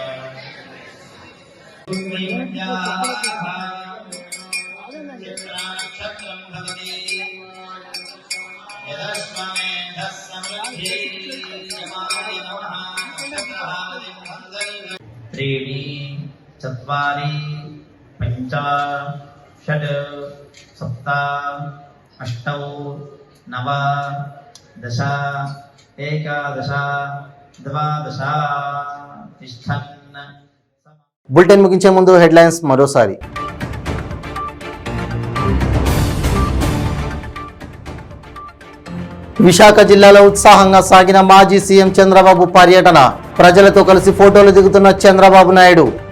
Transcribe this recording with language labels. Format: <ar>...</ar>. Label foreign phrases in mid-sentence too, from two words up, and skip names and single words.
<sa>नक्षत्रं भवति त्रीणि चत्वारि पञ्च षट् सप्त अष्टौ नव दश एकादश द्वादश तिष्ठन्.</sa> <te>బులెటిన్ ముగించే ముందు హెడ్లైన్స్ మరోసారి. విశాఖ జిల్లాలో ఉత్సాహంగా సాగిన మాజీ సీఎం చంద్రబాబు పర్యటన, ప్రజలతో కలిసి ఫోటోలు దిగుతున్న చంద్రబాబు నాయుడు.</te>